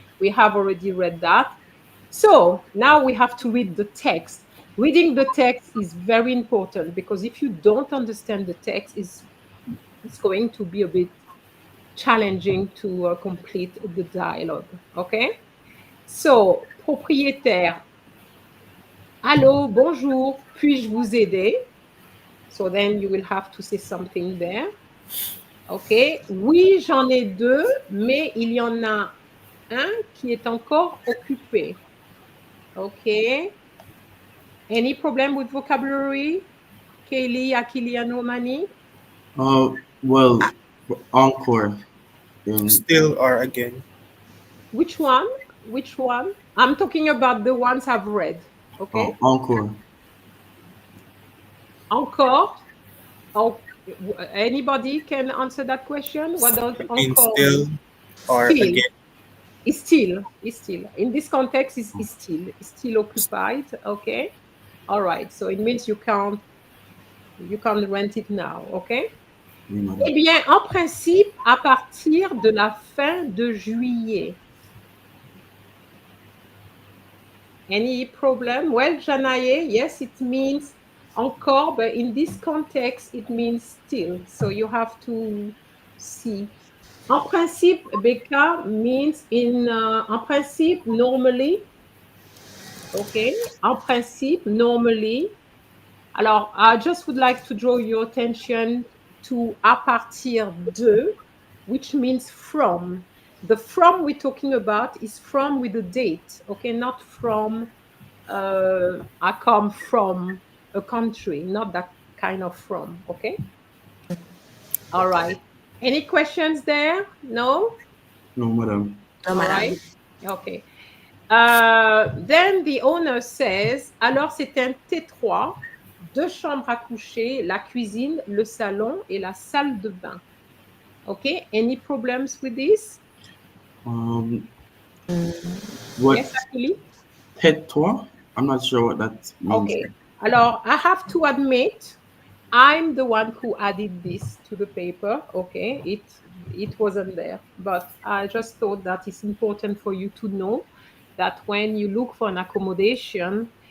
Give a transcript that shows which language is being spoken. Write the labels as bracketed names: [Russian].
[English] We have already read that. So now we have to read the text. Reading the text is very important because if you don't understand the text, it's going to be a bit challenging to complete the dialogue, okay? [French] So, propriétaire, allô, bonjour, puis-je vous aider? [English] So then you will have to say something there. OK. [French] Oui, j'en ai deux, mais il y en a un qui est encore occupé. [English] OK. Any problem with vocabulary? Kaylee, Akiliano, Mani? Well, encore. Still or again. Which one? Which one? I'm talking about the ones I've read. Okay. Encore. Encore? Oh, anybody can answer that question? What does encore Still or still. again. It's still. In this context, it's still occupied. Okay. All right. So it means you can't rent it now. Okay. [French] Eh bien, en principe, à partir de la fin de juillet. [English] Any problem? Well, Janaye, yes, it means encore, but in this context, it means still. So you have to see. En principe, Becca means en principe, normally. Okay. En principe, normally. Alors, I just would like to draw your attention to à partir de, which means from. The from we're talking about is from with a date, okay? Not from, I come from a country, not that kind of from, okay? All right. Any questions there? No? No, madam. No, All madam. right. Okay. Then the owner says, [French] alors c'est un T3, deux chambres à coucher, la cuisine, le salon et la salle de bain. [English] Okay, any problems with this? What? Yes, actually. [French] Tais-toi? [English] I'm not sure what that means. Okay. Alors, I have to admit, I'm the one who added this to the paper. Okay, it wasn't there, but I just thought that it's important for you to know that when you look for an accommodation,